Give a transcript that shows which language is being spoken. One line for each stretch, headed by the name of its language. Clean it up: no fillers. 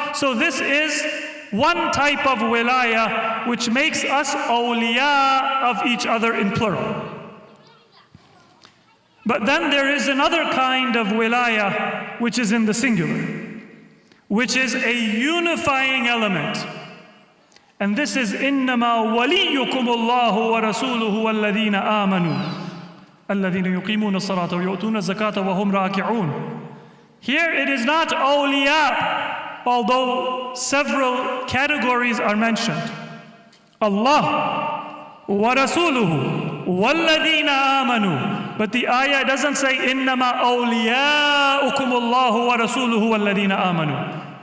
English: So this is one type of wilaya which makes us awliya of each other in plural. But then there is another kind of wilaya which is in the singular, which is a unifying element. And this is
Arabic: إِنَّمَا وَلِيُّكُمُ اللَّهُ وَرَسُولُهُ وَالَّذِينَ آمَنُوا الَّذِينَ يُقِيمُونَ الصَّلَاةَ وَيُؤْتُونَ الزَّكَاةَ وَهُمْ رَاكِعُونَ.
English: Here it is not awliya, although several categories are mentioned.
Arabic: Allah wa rasuluhu walladhina amanu.
English: But the ayah doesn't say
Arabic: innama awliyaukum Allahu wa rasuluhu walladhina amanu.